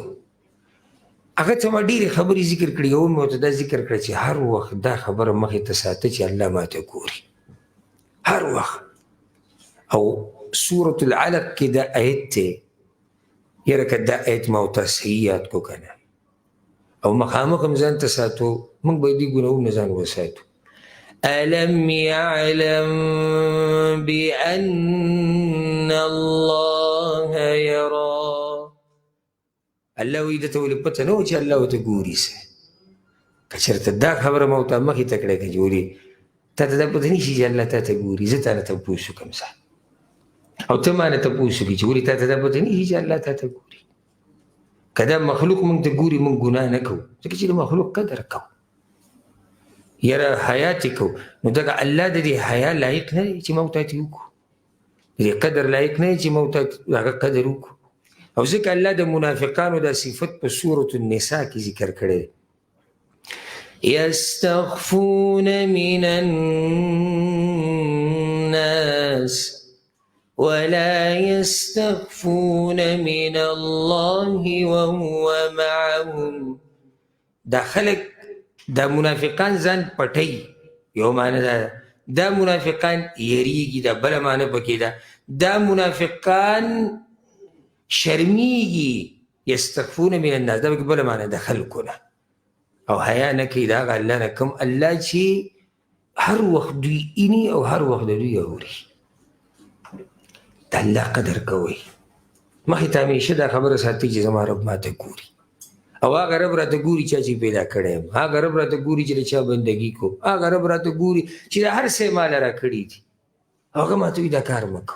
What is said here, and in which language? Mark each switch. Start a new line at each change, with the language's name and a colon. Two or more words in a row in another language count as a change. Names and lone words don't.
Pashto: هغه ته ما ډېرې خبرې ذکر کړي. یو مې ورته دا ذکر کړه چې هر وخت دا خبره مخې ته ساته چې الله ماته ګوري هر وخت. او سورة العلق کې دا آیت دی، یاره که دا آیت ما ورته صحیح یاد کړو که نه، او مخامخ هم ځان ته ساتو، موږ باید دې ګناهونه ځان وساتو.
Arabic: ألم يعلم بأن الله يرى.
Pashto: الله وایي ده ته ولې پته نه وه چې الله ورته ګوري څه؟ که چېرته دا خبره ما ورته مخې ته کړی که جوړي تا ته دا پته نه شي چې الله تا ته ګوري. زه تا نه تپوس وکړم ځه، او ته ما نه تپوس وکړې چې ولې تا ته دا پته نه شي چې الله تا ته ګوري. که دا مخلوق موږ ته ګوري موږ ګناه نه کوو، ځکه چې د مخلوق قدر کوو، یاره حیا چې کوو. نو دغه الله د دې حیا لایق نه دی چې موږ ته وکړو، د دې قدر لایق نه دی چې موږ ته هغه قدر وکړو. او ځکه الله د منافقانو دا صفت په سورة النساء کې ذکر کړی دی.
Arabic: يستخفون من الناس ولا يستخفون من الله وهو معهم.
Pashto: دا خلق دا منافقان ځان پټي، یو معنی دا منافقان یریږي، دا بله معنی پکې ده دا منافقان شرمیږي.
Arabic: یستخفون من الناس
Pashto: دا بله معنی د خلکو نه، او حیا نه کوي د هغه الله نه کوم الله چې هر وخت دوی اینی او هر وخت د دوی اوري. د الله قدر کوئ. مخکې ته همیشه دا خبره ساتئ چې زما رب ماته ګوري، او هغه رب راته ګوري چې پیدا کړی یم، هغه رب راته ګوري چې د چا بندګي کوم، هغه رب راته ګوري چې د هر څه مال راکړي دي، هغه ماته وایي دا کار مه کوه.